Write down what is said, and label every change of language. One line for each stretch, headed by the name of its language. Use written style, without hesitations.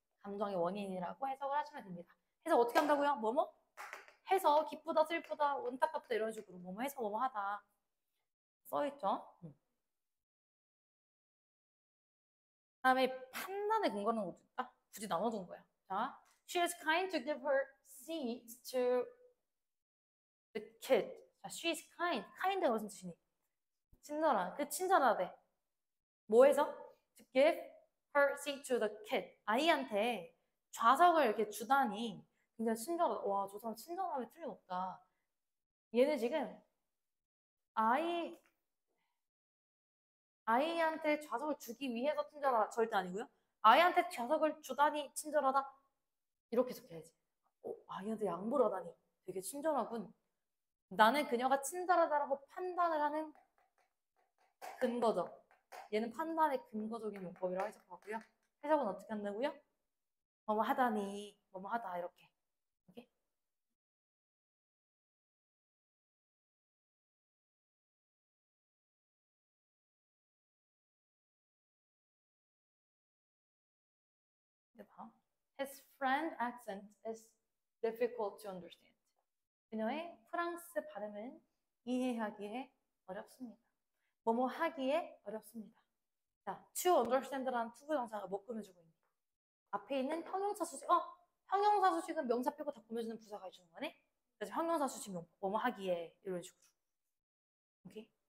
Korean: 감정의 원인이라고 해석을 하시면 됩니다. 해석 어떻게 한다고요? 뭐뭐? 해서 기쁘다, 슬프다, 안타깝다 이런 식으로 뭐뭐 해서 뭐뭐 하다 써있죠. 다음에 판단의 근거는 어디 있다? 굳이 나눠둔 거야. 자,
English: she is kind to give her seeds to the kid.
Korean: 자,
English: she is kind.
Korean: kind가 무슨 뜻이니? 친절한. 그 친절하대. 뭐해서?
English: To give her seat to the kid.
Korean: 아이한테 좌석을 이렇게 주다니 굉장히 친절하다. 와, 저 사람 친절함이 틀림없다. 얘는 지금 아이한테 좌석을 주기 위해서 친절하다. 절대 아니고요. 아이한테 좌석을 주다니 친절하다. 이렇게 해석해야지. 아이한테 양보를 하다니 되게 친절하군. 나는 그녀가 친절하다라고 판단을 하는 근거죠. 얘는 판단의 근거적인 용법이라고 해석하고요. 해석은 어떻게 한다고요? 뭐뭐 하다니, 뭐뭐 하다 이렇게. 오케이? 해봐.
English: His friend accent is difficult to understand.
Korean: 그녀의 프랑스 발음은 이해하기에 어렵습니다. 뭐뭐 하기에 어렵습니다. 자, to understand라는 투부정사가 뭐 꾸며주고 있니? 앞에 있는 형용사 수식, 형용사 수식은 명사 빼고 다 꾸며주는 부사가 해주는 거네? 그래서 형용사 수식 뭐뭐 하기에 이런 식으로. 오케이?